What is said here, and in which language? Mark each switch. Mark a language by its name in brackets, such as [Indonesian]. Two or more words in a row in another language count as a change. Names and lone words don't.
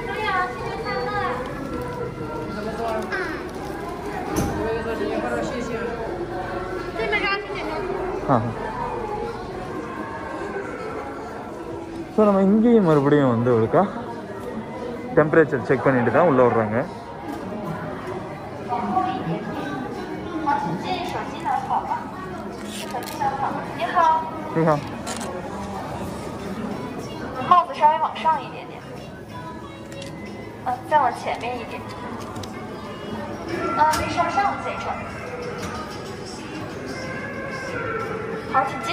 [Tamil] ஸோ நம்ம இங்கேயும் மறுபடியும் வந்து ஒருக்கா [English] temperature check [Tamil] பண்ணிட்டு தான் உள்ளே விட்றாங்க. [Chinese] 帽子稍微往上一点点，再往前面一点，没上上这一串，好，请进。